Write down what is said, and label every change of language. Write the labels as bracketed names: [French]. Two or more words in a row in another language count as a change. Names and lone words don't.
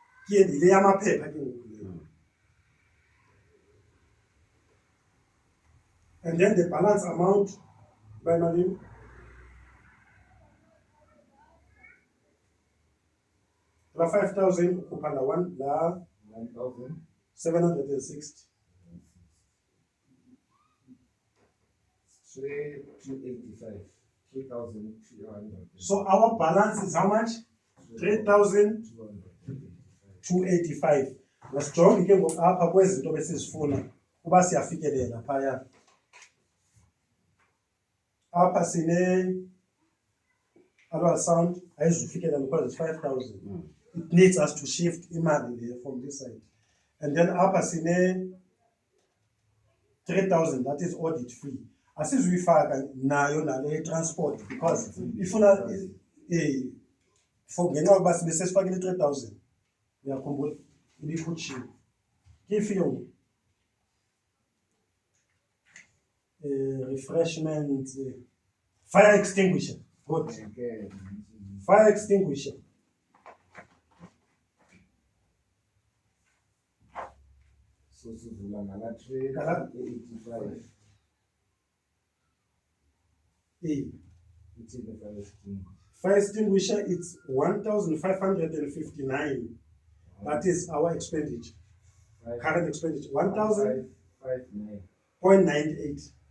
[English] And then the balance amount by Malim 5,000 kupanda 1,760. 3,285. 3,200. So our balance is how much? 3,285. [Xhosa] Masijonge ke ngoku apha kwezinto besizifuna kuba siyafikelela phaya. Apha sine [English] annual sound [Xhosa] ayizufikelela [English] because it's 5,000. It needs us to shift imali there from this side. And then [Xhosa] apha sine [English] 3,000, that is audit fee. [Xhosa] Asizuyifaka nayo nale transport because ifuna for ngenxa yokuba sibe sesifakile 3,000 uyakhumbula ibikhutshiwe ifee refreshment [English] fire extinguisher. Good. Fire extinguisher [Xhosa] So sivula ngala 385. [English] It's in the fire extinguisher, it's 1,559. That is our expenditure. Current expenditure 1,000.98.